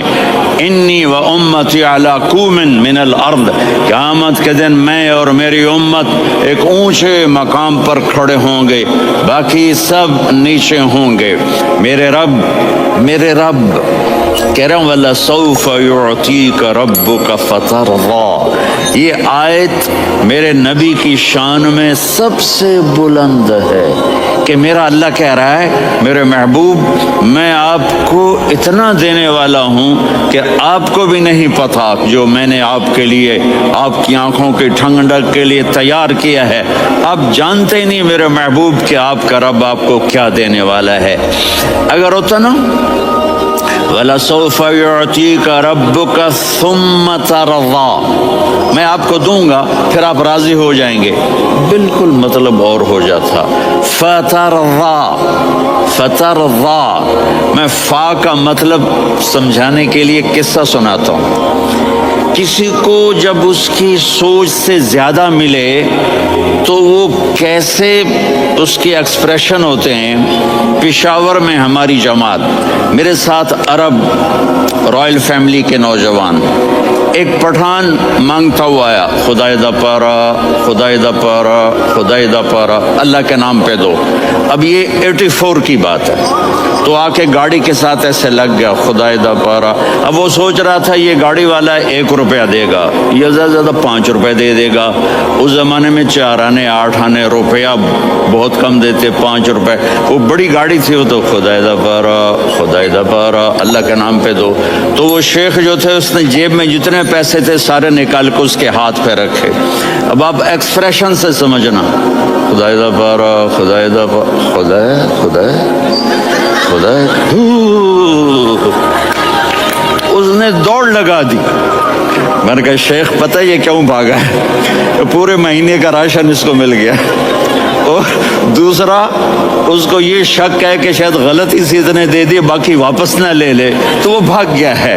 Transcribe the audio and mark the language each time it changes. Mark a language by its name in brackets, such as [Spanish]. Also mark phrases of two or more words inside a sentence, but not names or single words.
[Arabic] انی و امتی علی کوم من الارض، [Urdu] قیامت کے دن میں اور میری امت ایک اونچے مقام پر کھڑے ہوں گے، باقی سب نیچے ہوں گے. میرے رب کہہ رہا ہوں [Arabic] وَلَسَوْفَ يُعْطِيكَ رَبُّكَ فَتَرْضَىٰ، [Urdu] یہ آیت میرے نبی کی شان میں سب سے بلند ہے کہ میرا اللہ کہہ رہا ہے میرے محبوب میں آپ کو اتنا دینے والا ہوں کہ آپ کو بھی نہیں پتا جو میں نے آپ کے لیے، آپ کی آنکھوں کی ٹھنڈک کے لیے تیار کیا ہے. آپ جانتے ہی نہیں میرے محبوب کہ آپ کا رب آپ کو کیا دینے والا ہے. اگر ہوتا نا [Arabic] وَلَسَوْفَ يُعْطِيكَ رَبُّكَ ثُمَّ تَرْضَىٰ، [Urdu] میں آپ کو دوں گا پھر آپ راضی ہو جائیں گے، بالکل مطلب اور ہو جاتا. فترضا، میں فا کا مطلب سمجھانے کے لیے قصہ سناتا ہوں. کسی کو جب اس کی سوچ سے زیادہ ملے تو وہ کیسے اس کی ایکسپریشن ہوتے ہیں. پشاور میں ہماری جماعت، میرے ساتھ عرب [English] royal family [Urdu] کے نوجوان، ایک پٹھان مانگتا ہوا آیا [Pashto] خدای دا پارا، خدای دا پارا، خدای دا پارا، [Urdu] اللہ کے نام پہ دو. اب یہ 84 کی بات ہے، تو آ کے گاڑی کے ساتھ ایسے لگ گیا [Pashto] خدای دا پارا. [Urdu] اب وہ سوچ رہا تھا یہ گاڑی والا 1 روپیہ دے گا یا زیادہ زیادہ 5 روپے دے گا. اس زمانے میں 4 آنے 8 آنے روپیہ بہت کم دیتے، 5 روپے. وہ بڑی گاڑی تھی، وہ تو [Pashto] خدای دا پارا، خدای دا پارا، [Urdu] اللہ کے نام پہ دو. تو وہ شیخ جو تھے اس نے جیب میں جتنے پیسے تھے سارے نکال کے اس کے ہاتھ پہ رکھے. اب آپ ایکسپریشن سے سمجھنا، [Pashto] خدای دا پارا، خدای دا پارا، خدای خدای خدای. [Urdu] اس نے دوڑ لگا دی. میں نے کہا شیخ پتہ یہ کیوں بھاگا ہے؟ پورے مہینے کا راشن اس کو مل گیا. اور دوسرا اس کو یہ شک ہے کہ شاید غلطی سے اتنے دے دیے باقی واپس نہ لے لے تو وہ بھاگ گیا ہے.